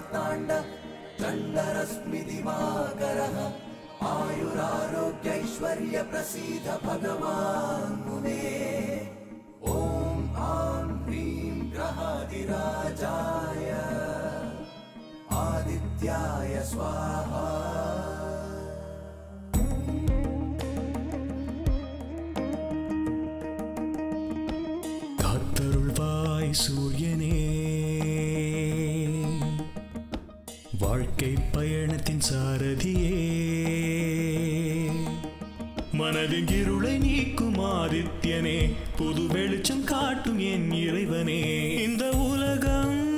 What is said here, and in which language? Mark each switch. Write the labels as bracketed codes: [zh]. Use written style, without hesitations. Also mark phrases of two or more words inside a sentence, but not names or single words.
[sa] ब्रह्मांड चंडरश्मि दिवाकरः आयुरारोग्यैश्वर्य प्रसीद भगवान् मुने ओम आं ह्रीं ग्रहाधिराजाय आदित्याय स्वाहा [ta] காத்தருள்வாய் சூரியனே வாழ்க்கை பயணத்தின் சாரதியே மனதின் இருளை நீக்கும் ஆதித்யனே புது வெளிச்சம் காட்டும் என் இறைவனே இந்த உலகம்